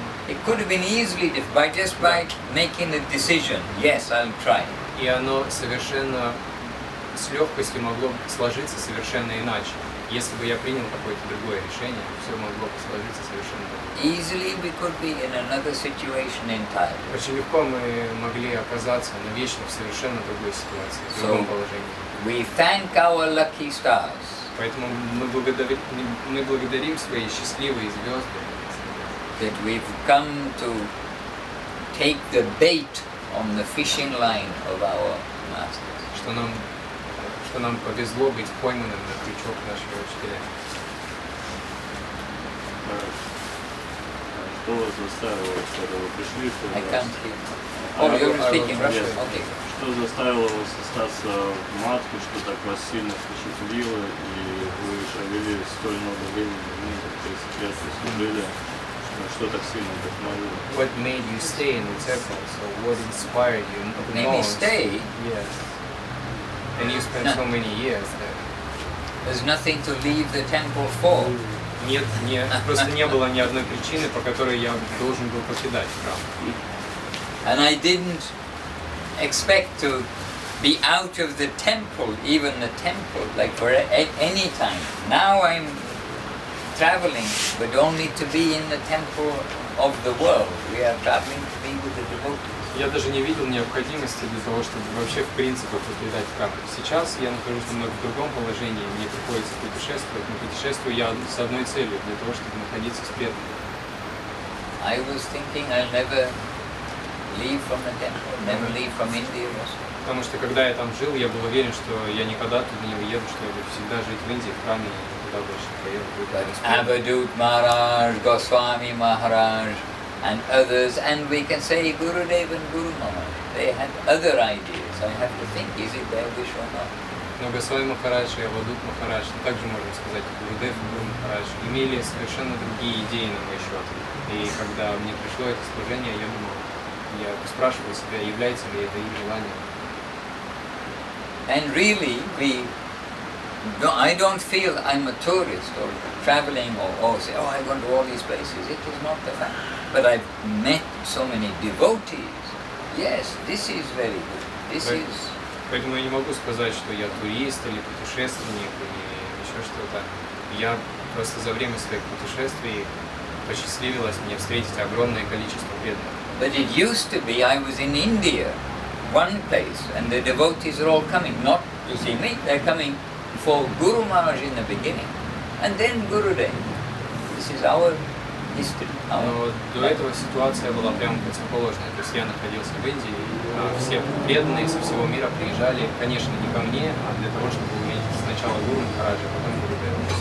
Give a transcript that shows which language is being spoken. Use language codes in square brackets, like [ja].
[en] It could have been easily different by making a decision. Yes, I'll try. [ru] И оно совершенно с легкостью могло сложиться совершенно иначе. Если бы я принял какое-то другое решение, все могло бы сложиться совершенно иначе. [en] Easily we could be in another situation entirely. [ru] Очень легко мы могли оказаться навечно в совершенно другой ситуации, в другом положении. [en] We thank our lucky stars [ru] Поэтому мы благодарим свои счастливые звезды, [en] that we've come to take the bait on the fishing line of our masters. [ru] что нам повезло быть пойманным на крючок нашего учителя. Что вас заставило, когда вы пришли [en] I [ru] сюда? [en] can't hear. Oh, you're speaking Russian? Yes. Okay. [ru] Что заставило вас остаться в матке, что так вас сильно впечатлило, и вы провели столь много времени, 30 лет служили, что так сильно вдохновило? [en] What made you stay in the temple? So what inspired you the Made me most? stay? Yes. And you spent so many years there. There's nothing to leave the temple for. Нет, просто не было ни одной причины, по которой я должен был покидать храм. And I didn't expect to be out of the temple, even the temple, like for any time. Now I'm traveling, but only to be in the temple of the world. We are traveling to be with the devotees. [ru] Я даже не видел необходимости для того, чтобы вообще в принципе покидать храм. Сейчас я нахожусь немного в другом положении, мне приходится путешествовать, но путешествую я с одной целью, для того, чтобы находиться с преданными. [en] I was thinking I'll never leave from the temple, never leave from India also. [ru] Потому что когда я там жил, я был уверен, что я никогда туда не уеду, что я буду всегда жить в Индии, в храме, и никуда больше не поеду. [en] But Avadut Maharaj, Goswami Maharaj, and others, and we can say Gurudev and Guru Maharaj, they had other ideas. I have to think, is it their wish or not? [ru] Но Госвами Махарадж и Авадут Махарадж, ну также можно сказать, Гурудев и Гуру Махарадж, имели совершенно другие идеи на мой счет. И когда мне пришло это служение, я спрашивал себя, является ли это их желанием. [en] And really, I don't feel I'm a tourist or traveling or say, oh, I want to all these places. It is not the fact. But I've met so many devotees. Yes, this is very good. This Right. is... [ru] Поэтому я не могу сказать, что я турист или путешественник или еще что-то. Я просто за время своих путешествий посчастливилось мне встретить огромное количество преданных. [en] But it used to be I was in India, one place, and the devotees are all coming, not to see me, they're coming for Guru Maharaj in the beginning, and then Gurudev. This is our history. [ru] Но до этого ситуация была прямо противоположная. То есть я находился в Индии, а все преданные со всего мира приезжали, конечно, не ко мне, а для того, чтобы увидеть сначала Гуру Махараджа, а потом Гурудева.